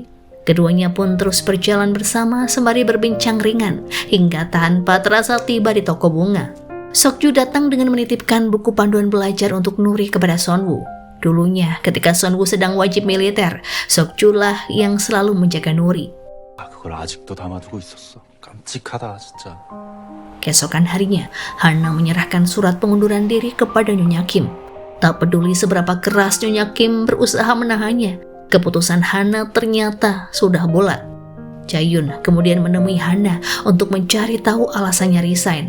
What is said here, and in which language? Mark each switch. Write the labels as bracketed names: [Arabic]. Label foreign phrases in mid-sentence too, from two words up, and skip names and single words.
[Indonesian] Keduanya pun terus berjalan bersama sembari berbincang ringan hingga tanpa terasa tiba di toko bunga. Sokju datang dengan menitipkan buku panduan belajar untuk Nuri kepada Sonwoo. Dulunya, ketika Sonwoo sedang wajib militer, Sokju lah yang selalu menjaga Nuri. [Korean] 그걸 아직도 담아두고 있었어. 깜찍하다 진짜. [Indonesian] Keesokan harinya, Hana menyerahkan surat pengunduran diri kepada Nyonya Kim. Tak peduli seberapa keras Nyonya Kim berusaha menahannya, keputusan Hana ternyata sudah bulat. Jaehyun kemudian menemui Hana untuk mencari tahu alasannya resign.